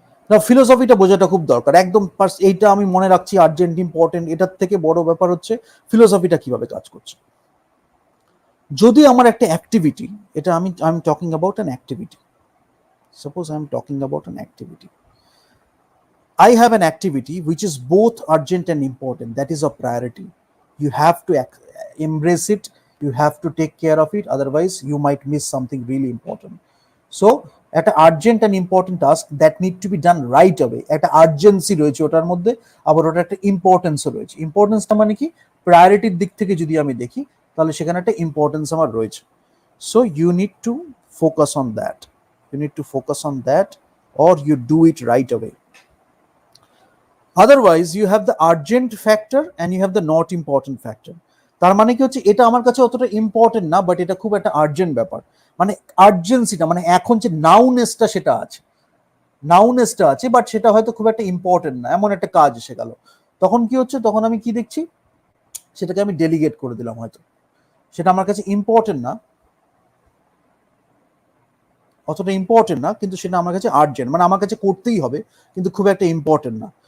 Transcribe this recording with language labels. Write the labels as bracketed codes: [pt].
[bn] না, ফিলোসফিটা বোঝাটা খুব দরকার, একদম এইটা আমি মনে রাখছি আর্জেন্ট ইম্পর্টেন্ট, এটার থেকে বড় ব্যাপার হচ্ছে ফিলোসফিটা কিভাবে কাজ করছে। যদি আমার একটা অ্যাক্টিভিটি, এটা আমি [en] I am talking about an activity, suppose I am talking about an activity, I have an activity which is both urgent and important. That is a priority. You have to embrace it. You have to take care of it. Otherwise, you might miss something really important. So, একটা urgent and important task that need to be done right away. [bn] একটা urgency রয়েছে ওটার মধ্যে, আবার ওটা একটা ইম্পর্টেন্সও রয়েছে। ইম্পর্টেন্সটা মানে কি? প্রায়োরিটির দিক থেকে যদি আমি দেখি, তাহলে সেখানে একটা ইম্পর্টেন্স আমার রয়েছে। [en] So, you need to focus on that. You need to focus on that, or you do it right away. Otherwise you have the urgent factor and you have the not important factor. [bn] তার মানে কি হচ্ছে, এটা আমার কাছে অতটা important না, but এটা খুব একটা আর্জেন্ট ব্যাপার, মানে আর্জেন্সিটা, মানে এখন যে নাউনেসটা সেটা আছে, বাট সেটা হয়তো খুব একটা ইম্পর্টেন্ট না, এমন একটা কাজ এসে গেল। তখন কি হচ্ছে, তখন আমি কি দেখছি, সেটাকে আমি ডেলিগেট করে দিলাম, হয়তো সেটা আমার কাছে ইম্পর্টেন্ট না, অতটা ইম্পর্টেন্ট না, কিন্তু সেটা আমার কাছে আর্জেন্ট, মানে আমার কাছে করতেই হবে, কিন্তু খুব একটা ইম্পর্টেন্ট না।